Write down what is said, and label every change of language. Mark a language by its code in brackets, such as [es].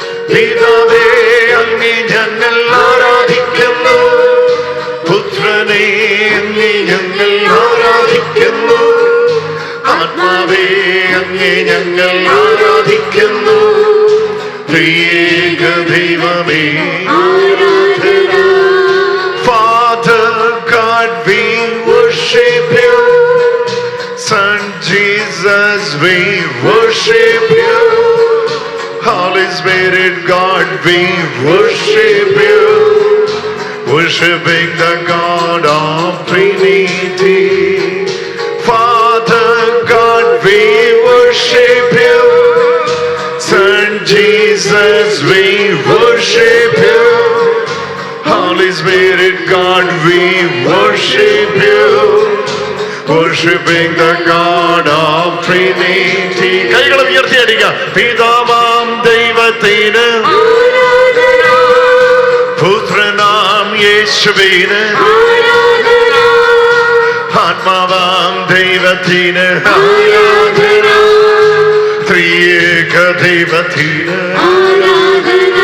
[ml] പിതാവേ അങ്ങേ ഞങ്ങൾ ആരാധിക്കുന്നു, പുത്രനെ അങ്ങേ ഞങ്ങൾ ആരാധിക്കുന്നു, ആത്മാവേ അങ്ങേ ഞങ്ങൾ ആരാധിക്കുന്നു, ത്രിയേക ദൈവമേ ആരാധന. [en] Father God, we worship you. Son Jesus, we worship you. Holy Spirit God, we worship you. Worshiping the God of Trinity. Father God, we worship you. Son Jesus, we worship you. Holy Spirit God, we worship you. Worshiping the God of Trinity. [ml] കൈകളെ ഉയർത്തി അടിക്കുക. പിതാവാം ദൈവത്തിന് ആരാധന, പുത്രനാം യേശുവിന് ആരാധന, ആത്മാവാം ദൈവത്തിന് ആരാധന, ത്രിയേക ദൈവത്തിന് ആരാധന.